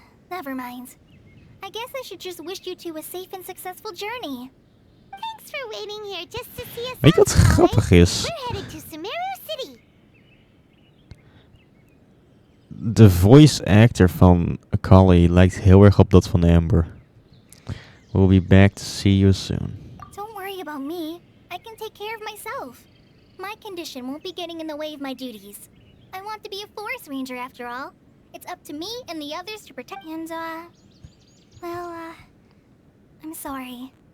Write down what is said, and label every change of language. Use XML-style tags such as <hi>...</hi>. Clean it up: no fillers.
<en>Never mind. I guess I should just wish you two a safe and successful journey. Thanks for waiting here just to see us.</en> <nl>Weet je wat grappig is?</nl> <en>We're headed to Sumeru City.</en> <nl>De voice actor van Kale lijkt heel erg op dat van Amber.</nl> <en>We'll be back to see you soon. Don't worry about me. I can take care of myself. My condition won't be getting in the way of my duties. I want to be a forest ranger after all. It's up to me and the others to protect and, I'm sorry.</en>